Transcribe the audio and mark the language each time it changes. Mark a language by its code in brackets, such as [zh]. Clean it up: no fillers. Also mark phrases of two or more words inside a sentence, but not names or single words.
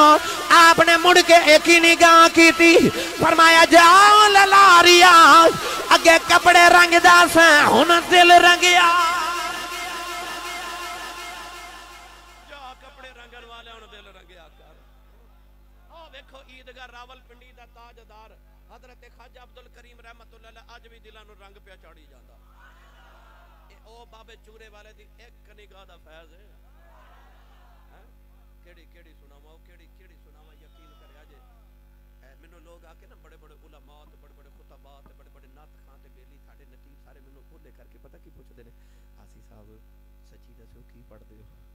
[pa] آپ نے مڑ کے اک ہی نگاہ کی تھی، فرمایا جاؤ لالاریا اگے کپڑے رنگدا سیں ہن دل رنگیا. جا کپڑے رنگن والے ہن دل رنگیا کر. او دیکھو عیدگاہ راولپنڈی دا تاجدار حضرت خواجہ عبدالکریم [ar] رحمة الله عليه [pa] اج وی دلاں نوں رنگ پئے چاڑھی جاندا. اے او بابے چورے والے دی اک نگاہ دا فیض ہے. کہڑی کہڑی سناواں کہڑی کہڑی سناواں. یقین کریا جے مینوں لوک آکے نہ وڈے وڈے علما تے وڈے وڈے خطبا تے وڈے وڈے نعت خواں تے بیلی ساڈے نقیب سارے مینوں کھلے کر کے پتا کی پچھدے نیں آسی صاحب سچی دسو کی پڑھدے ہو?